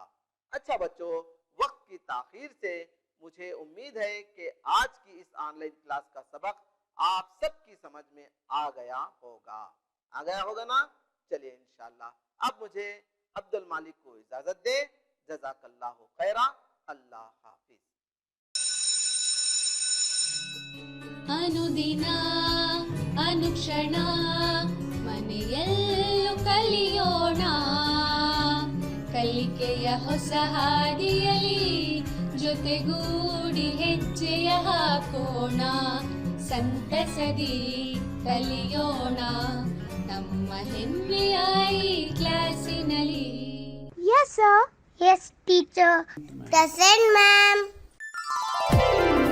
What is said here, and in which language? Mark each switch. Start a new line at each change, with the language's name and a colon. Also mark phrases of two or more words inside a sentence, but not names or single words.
Urdu: اچھا بچوں، وقت کی تاخیر سے مجھے امید ہے کہ آج کی اس
English: online class
Urdu: کا سبق آپ سب کی سمجھ میں آ گیا ہوگا نا. چلیے انشاءاللہ اب مجھے عبد المالک کو اجازت دے.
Arabic: جزاک اللہ خیرا.
Urdu: اللہ حافظ.
Kannada: ಅನುದಿನ ಅನುಕ್ಷಣ ಮನೆಯಲ್ಲೂ ಕಲಿಯೋಣ, ಕಲಿಕೆಯ ಹೊಸ ಹಾದಿಯಲಿ ಜೊತೆಗೂಡಿ ಹೆಜ್ಜೆಯ ಹಾಕೋಣ, ಸಂತಸದಿ ಕಲಿಯೋಣ ನಮ್ಮ ಹೆಮ್ಮೆಯ ಈ ಕ್ಲಾಸಿನಲ್ಲಿ.
English: Yes, sir. Yes, teacher. Present, ma'am.